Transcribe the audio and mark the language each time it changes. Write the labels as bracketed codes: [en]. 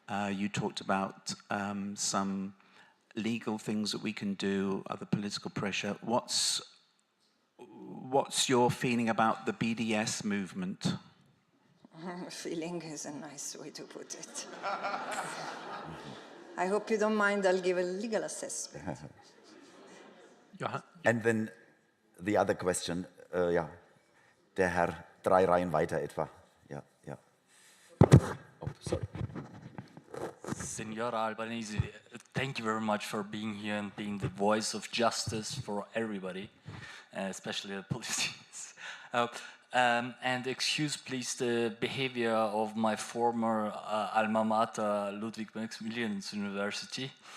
[en] You talked about some legal things that we can do, other political pressure. What's your feeling about the BDS movement? Feeling is a nice way to put it. I hope you don't mind, I'll give a legal assessment. And then the other question, [de] ja, der Herr 3 Reihen weiter etwa. Ja, ja. [en] Oh, sorry. Signora Albanese, thank you very much for being here and being the voice of justice for everybody, especially the politicians. And excuse please the behavior of my former alma mater, Ludwig Maximilian University.